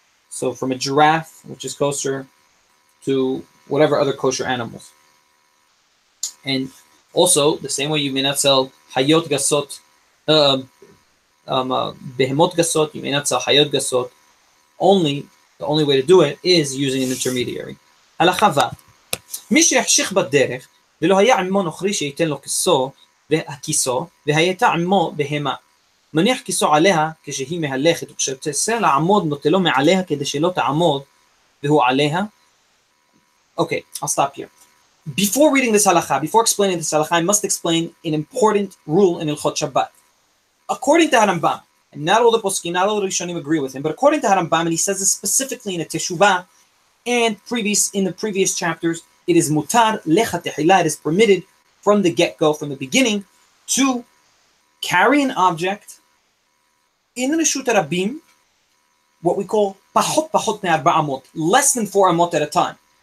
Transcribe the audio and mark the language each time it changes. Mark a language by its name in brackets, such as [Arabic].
[English] So from a giraffe, which is kosher, to whatever other kosher animals. And also, the same way you may not sell hayot gasot, behemot gasot, you may not sell hayot gasot. The only way to do it is using an intermediary. [Hebrew] הלכה ו' מי שיחשיך בדרך ולא היה עמו נוכרי שייתן לו כיסו והייתה עמו בהמה מניח כיסו עליה כשהיא מהלכת וכשתצא לעמוד נוטה לו מעליה כדי שלא תעמוד והוא עליה. [English] Okay, I'll stop here. Before reading this halakha, before explaining this halakha, I must explain an important rule in Ilchot Shabbat. According to Harambam, and not all the poskim, not all the Rishonim agree with him, but according to Harambam, and he says this specifically in a Teshuvah and in the previous chapters, it is [Hebrew] mutar lecha tehila, [English] it is permitted from the get-go, from the beginning, to carry an object in Reshut Rabim, what we call pachot me'arba amot, less than 4 amot at a time.